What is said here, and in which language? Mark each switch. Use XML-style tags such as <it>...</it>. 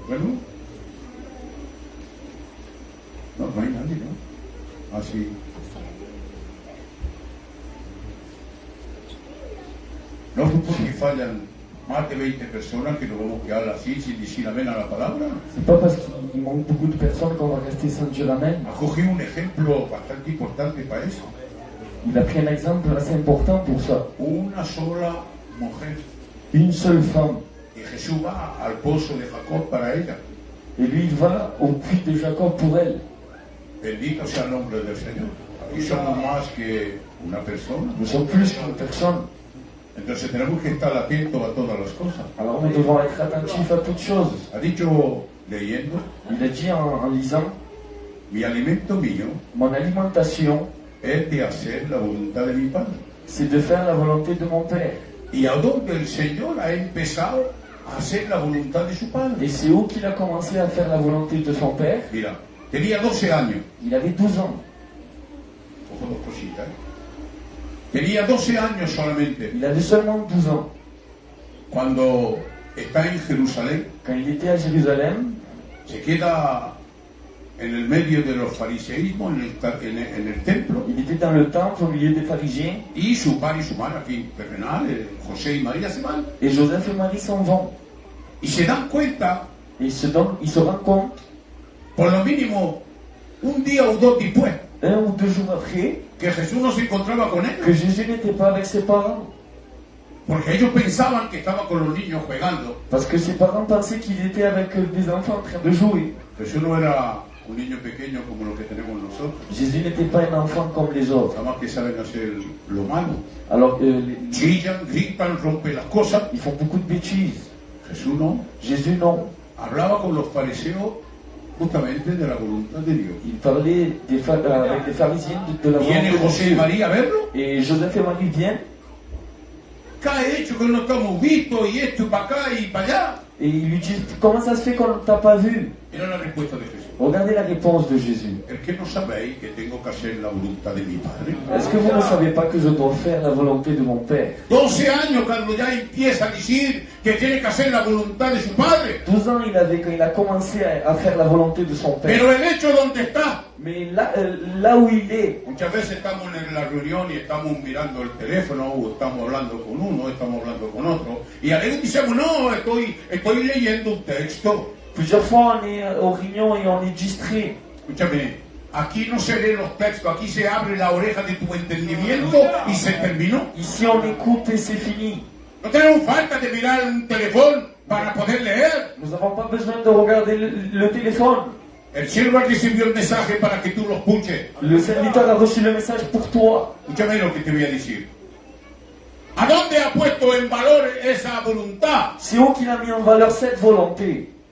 <es>Bueno, no hay nadie, ¿no? Así. No es porque fallan más de 20 personas que nos vamos a quedar así sin decir amén a la palabra.</es> <fr>C'est pas parce qu'il manque beaucoup de personnes qu'on va rester sans dire amen.</fr> <es>Ha cogido un ejemplo bastante importante para eso.</es> <fr>Il a pris un exemple assez important pour ça.</fr> <es>Una sola mujer.</es> <fr>Une seule femme.</fr> <es>Y Jesús va al pozo de Jacob para ella.</es> <fr>Et lui, il va au puits de Jacob pour elle.</fr> <es>Bendito sea el nombre del Señor. Aquí somos más que una persona.</es> <fr>Nous sommes plus qu'une personne.</fr> <es>Entonces tenemos que estar atentos a todas las cosas.</es> <fr>Alors nous devons être attentifs à toutes choses.</fr> <es>Ha dicho leyendo,</es> <fr>Il a dit en lisant,</fr> <es>mi alimento mío</es> <fr>mon alimentation,</fr> <es>es de hacer la voluntad de mi Padre.</es> <fr>c'est de faire la volonté de mon Père.</fr> <es>Y a donde el Señor ha empezado a hacer la voluntad de su Padre.</es> <fr>Et c'est où qu'il a commencé à faire la volonté de son Père?</fr> <es>Mira, tenía 12 años.</es> <fr>Il avait 12 ans.</fr> <es>Cojo dos cositas. Tenía 12 años solamente.</es> <fr>Il avait seulement 12 ans.</fr> <es>Cuando está en Jerusalén,</es> <fr>Quand il était à Jérusalem,</fr> <es>se queda en el medio de los fariseísmos en el templo.</es> <fr>il était dans le temple au milieu des pharisiens.</fr> <es>Y su padre y su madre, aquí terrenal, José y María se van.</es> <fr>Et Joseph et Marie s'en vont.</fr> <es>Y se dan cuenta,</es> <fr>Et il se rend compte,</fr> <es>por lo mínimo, un día o dos después,</es> <fr>1 ou 2 jours après,</fr> <es>que Jesús no se encontraba con</es> <fr>que</fr> <es>ellos.</es> <fr>Jésus n'était pas avec ses parents.</fr> <es>Porque ellos pensaban que estaba con los niños jugando.</es> <fr>Parce que ses parents pensaient qu'il était avec des enfants en train de jouer.</fr> <es>Jesús no era un niño pequeño como lo que tenemos nosotros.</es> <fr>Jésus n'était pas un enfant comme les autres.</fr> <es>Nada más que saben hacer lo malo.</es> <fr>Alors,</fr> <es>Chillan, gritan, rompen las cosas.</es> <fr>ils font beaucoup de bêtises.</fr> <es>Jesús no.</es> <fr>Jésus, non.</fr> <es>Hablaba con los fariseos justamente de la voluntad de Dios.</es> <fr>Il parlait avec les pharisiens de la</fr> <es>Viene</es> <fr>volonté de</fr> <es>José y</es> <fr>Dieu.</fr> <es>María a verlo.</es> <fr>Et Joseph et Marie viennent</fr> <es>¿Qué ha hecho que no estamos vistos y esto y para acá y para allá?</es> <fr>et ils lui disent, comment ça se fait qu'on ne t'a pas vu?</fr> <es>Era la respuesta de Jesús.</es> <fr>Regardez la réponse de Jésus.</fr> <es>¿Es que no sabéis que tengo que hacer la voluntad de mi Padre?</es> <fr>Est-ce que vous ne savez pas que je dois faire la volonté de mon Père?</fr> <es>12 años cuando ya empieza a decir que tiene que hacer la voluntad de su Padre.</es> <fr>12 ans il avait quand il a commencé à faire la volonté de son Père.</fr> <es>Pero el hecho donde está.</es> <fr>Mais là où il est,</fr> <es>Muchas veces estamos en la reunión y estamos mirando el teléfono, o estamos hablando con uno, estamos hablando con otro, y a veces decimos, no, estoy leyendo un texto.</es> <fr>plusieurs fois on est aux réunions et on est distrait.</fr> <es>Escúchame, aquí no se leen los textos, aquí se abre la oreja de tu entendimiento y se terminó.</es> <fr>Ici on écoute et c'est fini.</fr> <es>No tenemos falta de mirar un teléfono para poder leer.</es> <fr>Nous n'avons pas besoin de regarder le téléphone.</fr> <es>El siervo recibió el mensaje para que tú lo escuches.</es> <fr>Le serviteur a reçu le message pour toi.</fr> <es>Escúchame lo que te voy a decir. ¿A dónde ha puesto en valor esa voluntad?</es> <fr>C'est où qu'il a mis en valeur cette volonté.</fr>